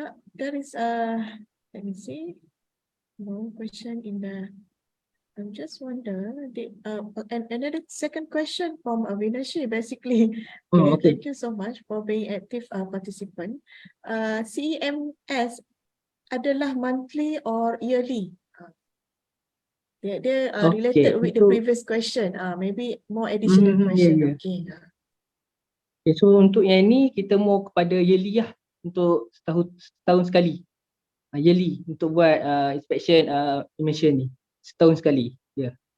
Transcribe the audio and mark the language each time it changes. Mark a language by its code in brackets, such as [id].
[en] There is let me see, more question in the. I'm just wonder and another second question from Avinashi basically. Okay. Thank you so much for being active participant. CEMS [ms] adalah [en] monthly or yearly? [ms] Dia [en] related with the previous question. Maybe more additional question. [ms] Yeah. Okay, so untuk yang ni kita mau kepada yearly lah, untuk setahun sekali. Yearly untuk buat inspection emission ni. Setahun sekali. Ya. Yeah.